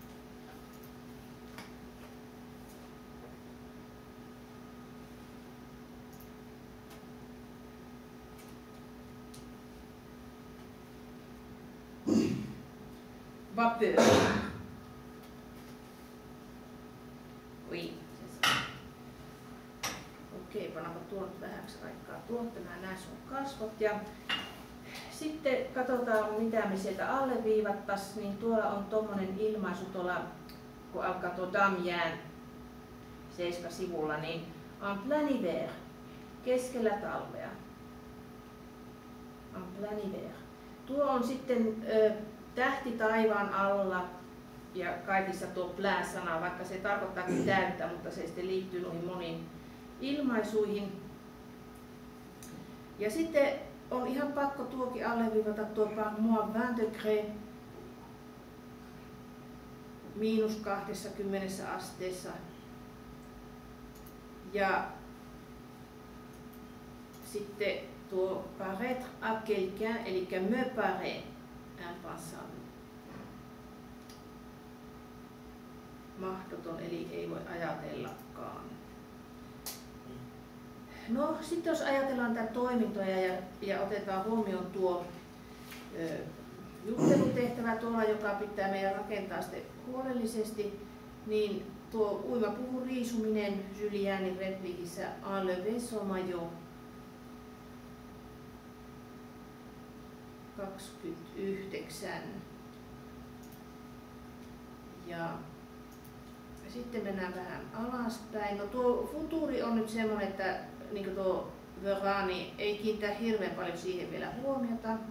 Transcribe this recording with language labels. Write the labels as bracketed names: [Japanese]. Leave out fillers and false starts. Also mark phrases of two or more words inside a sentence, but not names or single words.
[French] Vapeur. Oui, c'est ça. [Finnish] Okei, pannaanpa tuon vähäksi aikaa tuolta. Mä näen sun kasvot ja sitten katsotaan mitä me sieltä alleviivattaisiin. Niin tuolla on tommonen ilmaisu tuolla, kun alkaa tuo Damjään 7 sivulla, niin [French] en plein hiver, [Finnish] keskellä talvea. [French] En plein hiver. [Finnish] Tuo on sitten tähti taivaan alla ja kaikissa tuo plää-sana, vaikka se tarkoittaakin täyttä, mutta se sitten liittyy noihin moniin ilmaisuihin. Ja sitten on ihan pakko tuokin alleviivata tuo [French] par moi 20 degrés [Finnish] miinus 20 asteessa. Ja sitten tuo [French] paraître à quelqu'un, eli me paraît impensable. [Finnish] Mahdoton, eli ei voi ajatellakaan. No sitten jos ajatellaan tätä toimintoja ja otetaan huomioon tuo juttelutehtävä tuolla, joka pitää meidän rakentaa sitten huolellisesti, niin tuo uimapuvun riisuminen Julianin repliikissä [French] enlever son maillot [Finnish] 29. Ja sitten mennään vähän alaspäin. No tuo futuri on nyt semmoinen, että niin kuin tuo Verani ei kiinnitä hirveän paljon siihen vielä huomiota.